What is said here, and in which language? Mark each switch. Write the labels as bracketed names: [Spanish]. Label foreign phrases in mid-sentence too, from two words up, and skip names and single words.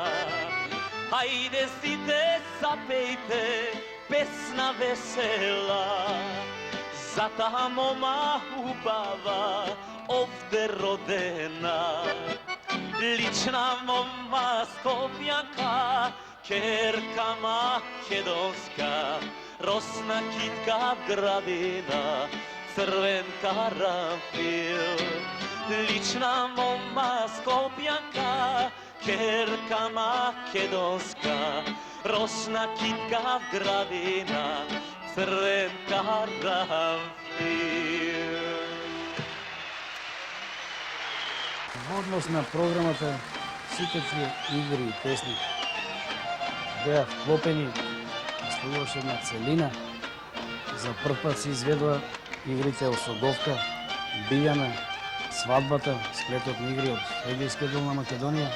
[Macedonian] Ајде сите запејте песна весела, за таа мома убава, овде родена. Лична мома Скопјанка, керка македонска, росна китка градина, црвен карамфил. Лична мома Скопјанка, керка македонска, росна китка градина, црвенка рамфир. Во однос на програмата, сите тие игри и песни беа вклопени, оставуваше една целина. За прв пат се изведува игрите Осоговка, Бијана, свадбата, сплетот на игри од Егејскиот дел на Македонија.